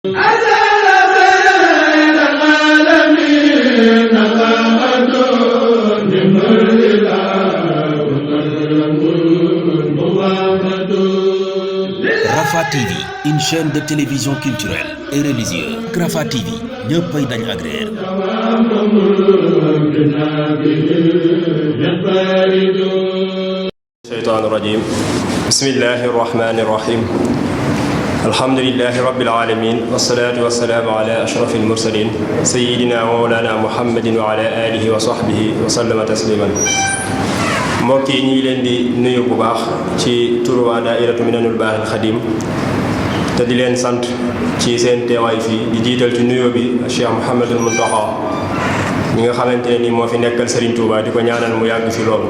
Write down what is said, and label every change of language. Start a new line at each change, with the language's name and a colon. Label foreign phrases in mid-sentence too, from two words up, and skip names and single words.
French: Rafah TV, une chaîne de télévision culturelle et religieuse.
Wolof: Rafah TV ñëppay dañ agréer.
Arabic: شيطان رجيم. بسم الله الرحمن الرحيم. الحمد لله رب العالمين. والصلاة والسلام على أشرف المرسلين. سيدنا ومولانا محمد وعلى آله وصحبه وسلم تسليما.
Wolof: Mbokk yi ñu ngi leen di nuyu bu baax ci turu waa daairatu Minanul Baaxil Xadim te di leen sant ci seen teewaay fii di jiital ci nuyoo bi Cheikh Mouhamadul Muntaxa ñi nga xamante ne ni moo fi nekkal Serigne Touba di ko ñaanal mu yàgg fi loolu.